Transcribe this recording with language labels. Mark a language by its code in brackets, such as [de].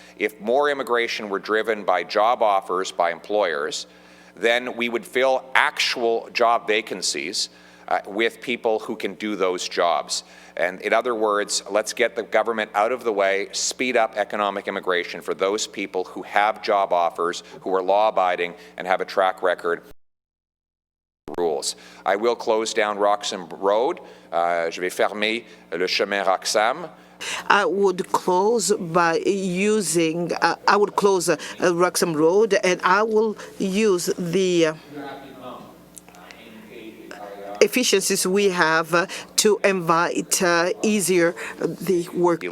[en] If more immigration were driven by job offers by employers, then we would fill actual job vacancies with people who can do those jobs. And in other words, let's get the government out of the way, speed up economic immigration for those people who have job offers, who are law-abiding, and have a track record rules. I will close down Roxham Road. [fr] Je vais fermer le chemin Roxham. [en] I would close by using, I would close Roxham Road, and I will use the efficiencies we have to invite easier the work.